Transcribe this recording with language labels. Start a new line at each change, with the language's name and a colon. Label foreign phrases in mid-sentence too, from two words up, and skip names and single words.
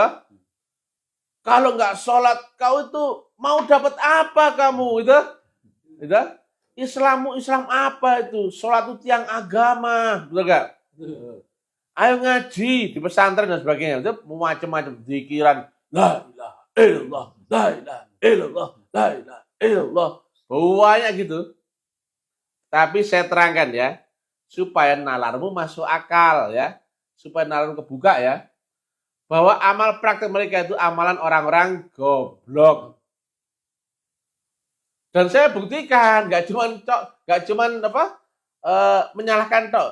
Indonesian: Kalau nggak sholat kau itu mau dapat apa kamu gitu? Gitu? Islam apa itu? Sholat itu tiang agama, betul gak? Ayo ngaji di pesantren dan sebagainya, itu macam-macam zikiran,
Arabic: لا إله إلا الله، لا إله إلا الله، لا إله إلا الله,
Indonesian: banyak gitu. Tapi saya terangkan ya, supaya nalarmu masuk akal ya, supaya nalarmu kebuka ya, bahwa amal praktek mereka itu amalan orang-orang goblok. Dan saya buktikan, nggak cuman menyalahkan tok.